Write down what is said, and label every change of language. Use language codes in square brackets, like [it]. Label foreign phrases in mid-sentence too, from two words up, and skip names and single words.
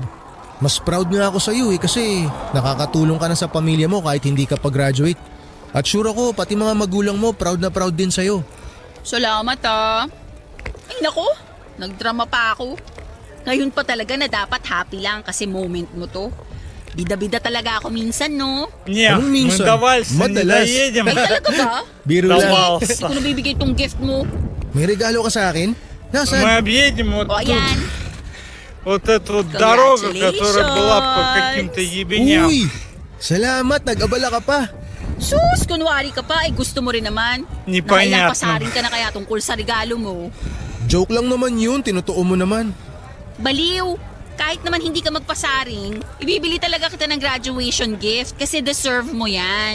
[tl] Mas proud nga ako sa iyo eh kasi nakakatulong ka na sa pamilya mo kahit hindi ka pa-graduate. At sure ako pati mga magulang mo proud na proud din sa'yo. Salamat ah. Ay nako, nagdrama pa ako. Ngayon pa talaga na dapat happy lang kasi moment mo to. Bida-bida talaga ako minsan, no? [ru] Не, [tl] Anong [ru] мы [tl] minsan? [ru] давайте не [tl] Madalas. [ru] доедем. [tl] Ay talaga ba? Biro lang. [ru] Давался. [tl] Hindi ko nabibigay tong gift mo. May regalo ka sa akin? [ru] Мы [tl] Nasaan? [ru] объедем вот [tl] O [ru] тут. [tl] ayan. [ru] Вот эту вот дорогу, которая была по каким-то ебеням. [tl] Uy! Salamat, nag-abala ka pa. Sus, kunwari ka pa, gusto mo rin naman. [ru] Непонятно. [tl] Nakailang ka na kaya tungkol sa regalo mo. Joke lang naman yun, tinutuo mo naman. Baliw! Kahit naman hindi ka magpasaring, ibibili talaga kita ng [en] graduation gift [tl] kasi deserve mo yan.